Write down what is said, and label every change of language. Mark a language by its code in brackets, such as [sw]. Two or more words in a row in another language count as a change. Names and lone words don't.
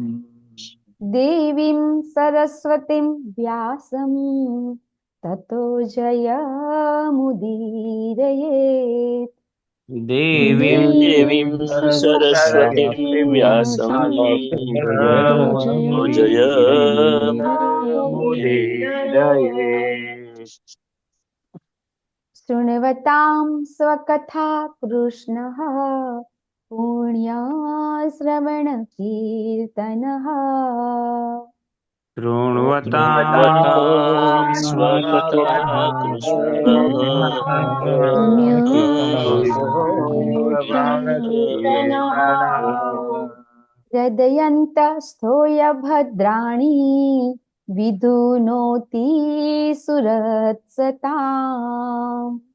[sa] દેવીં સરસ્વતીં વ્યાસં તતો જયમુદીરયેત. દેવીં સરસ્વતીં વ્યાસં તતો જયમુદીરયેત. શૃण्वतां स्वकथा कृष्णः पुण्याश्रवणकीर्तनः शृण्वतां स्वकथा हृदयन्तस्थोय भद्राणि विधुनोति सुरत्सताम्.